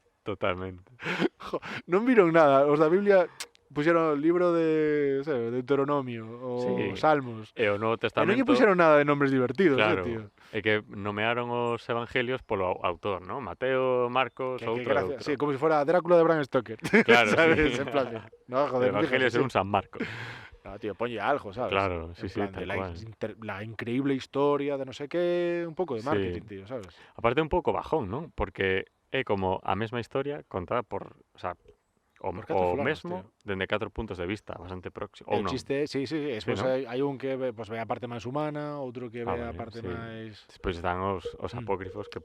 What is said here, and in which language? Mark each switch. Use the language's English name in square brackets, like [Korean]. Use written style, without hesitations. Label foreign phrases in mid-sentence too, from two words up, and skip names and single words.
[Galician] Totalmente. Non viron nada, os da Biblia puxeron o libro de Deuteronomio ou Salmos. E o Novo E Testamento. non lle puxeron nada de nombres divertidos, Claro, tío. é que nomearon os evangelios polo autor, ¿no? Mateo, Marcos, outro. [Spanish] Sí, como se fuera Drácula de Bram Stoker. Claro, ¿sabes? sí. En plan de, no, joder, [Galician] O evangelio según San Marcos. No, tío, ponlle algo, ¿sabes? Claro, [Spanish] En sí, plan tal de cual. la increíble historia de no sé qué, [Galician] un pouco de [Spanish] marketing, tío, ¿sabes? [Galician] Aparte un pouco bajón, ¿no? Porque é como a mesma historia contada por, o sea, o Por catro fulanos, mesmo tío. dende 4 puntos de vista, bastante próximo. Ou [Spanish] El [Galician] non. [Spanish] chiste, sí, despois ¿no? [Galician] hai un que pues, ve a parte máis humana, outro que ve a vale, parte sí. máis... Despois están os apócrifos que polo